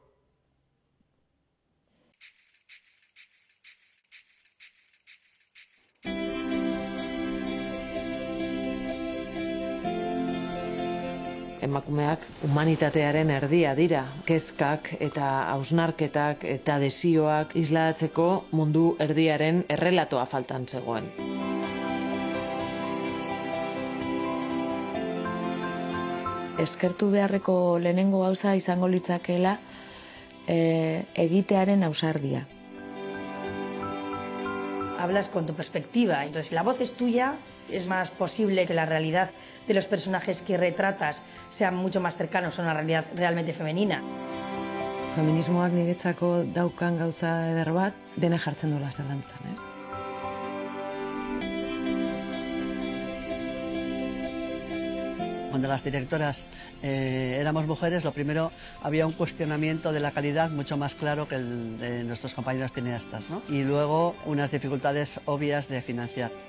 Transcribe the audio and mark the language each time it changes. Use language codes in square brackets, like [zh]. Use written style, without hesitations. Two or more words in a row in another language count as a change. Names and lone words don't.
[eu] Emakumeak humanitatearen erdia dira, kezkak eta hausnarketak eta desioak islatzeko mundu erdiaren errelatoa faltan zegoen. Eskertu beharreko lehenengo gauza izango litzakeela egitearen ausardia. [es] Hablas con tu perspectiva, entonces si la voz es tuya, es más posible que la realidad de los personajes que retratas sean mucho más cercanos a una realidad realmente femenina. [eu] Feminismoak niretzako daukan gauza eder bat, dena jartzen duela zalantzan, ez? [es] Cuando las directoras éramos mujeres, lo primero, había un cuestionamiento de la calidad mucho más claro que el de nuestros compañeros cineastas, ¿no? Y luego unas dificultades obvias de financiar.